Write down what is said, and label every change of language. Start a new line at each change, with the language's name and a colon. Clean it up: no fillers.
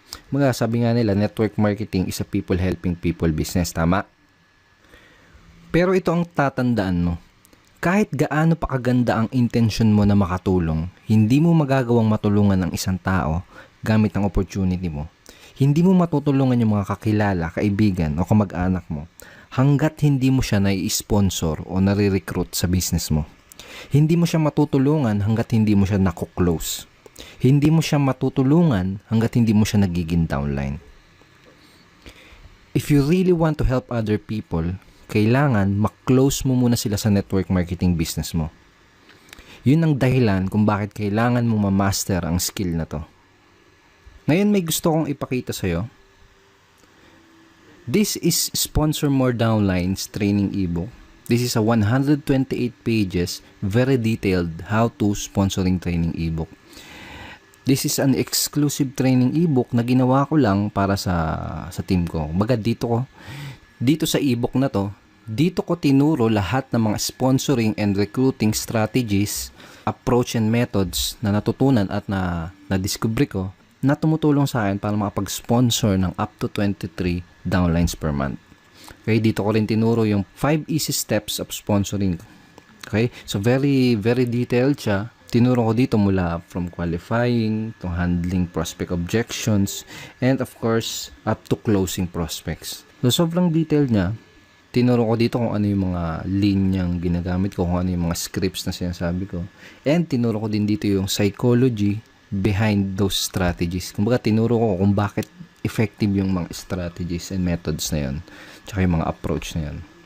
Filipino: Mga sabi nga nila,
English: network marketing is a people helping people business.
Filipino: Tama? Pero ito ang tatandaan mo. Kahit gaano pa kaganda ang intention mo na makatulong, hindi mo magagawang matulungan ang isang tao gamit ang opportunity mo. Hindi mo matutulungan yung mga kakilala, kaibigan o kamag-anak mo hanggat hindi mo siya nai-sponsor o nare-recruit sa business mo. Hindi mo siya matutulungan hanggat hindi mo siya nakuklose. Hindi mo siya matutulungan hanggat hindi mo siya nagiging downline.
English: If you really want to help other people,
Filipino: kailangan mak-close mo muna sila sa network marketing business mo. Yun ang dahilan kung bakit kailangan mo ma-master ang skill na to. Ngayon may gusto kong ipakita sa'yo.
English: This is Sponsor More Downlines training ebook. This is a 128 pages, very detailed how-to sponsoring training ebook. This is an exclusive training ebook
Filipino: na ginawa ko lang para sa team ko. Baga dito sa ebook na to, dito ko tinuro lahat ng mga
English: sponsoring and recruiting strategies, approach and methods
Filipino: na natutunan at na-discover ko na tumutulong sa akin para makapag-sponsor ng
English: up to 23 downlines per month.
Filipino: Okay, dito ko rin tinuro yung
English: 5 easy steps of sponsoring.
Filipino: Okay, so very, very detailed siya. Tinuro ko dito mula
English: from qualifying to handling prospect objections and of course up to closing prospects.
Filipino: So sobrang detailed niya. Tinuro ko dito kung ano yung mga linyang ginagamit ko, kung ano yung mga scripts na sinasabi ko. And tinuro ko din dito yung
English: psychology behind those strategies.
Filipino: Kumbaga tinuro ko kung bakit effective yung mga
English: strategies and methods
Filipino: na yun. Tsaka yung mga approach na yun.